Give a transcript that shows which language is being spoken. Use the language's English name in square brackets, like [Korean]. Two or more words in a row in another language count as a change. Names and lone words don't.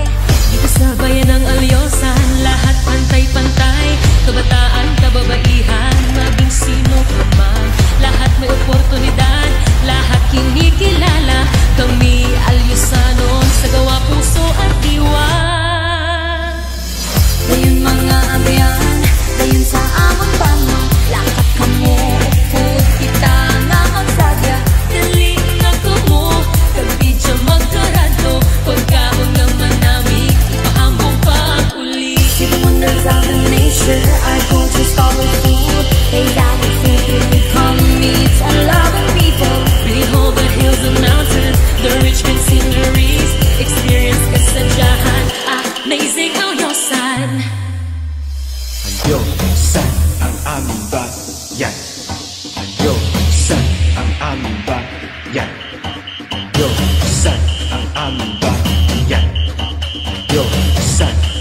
[Filipino] Dito sa bayan ng Alyasan, lahat pantay-pantay. Kabataan, kababaihan, maging sino ka man. Lahat may oportunidad, lahat kinikilala. Kami Alyasanon sa gawa, puso at diwa. [Hiligaynon] Dayon mga abayan, dayon sa amon pamo. Lakat kamo, upod kita nga magsagya. Dali nga kamo, kabidya magkarado. Pagkaon naman namin, ipahambong pa uli. [English] See the wonders of the nature, our culture's colorful. They got the food, we come meet a lot of people. Behold the hills and mountains, the rich green sceneries. Experience Kasadyahan, amazing Alyasan. [Filipino] Alyasan ang aming bayan. Alyasan ang aming bayan. Alyasan ang aming bayan. Alyasan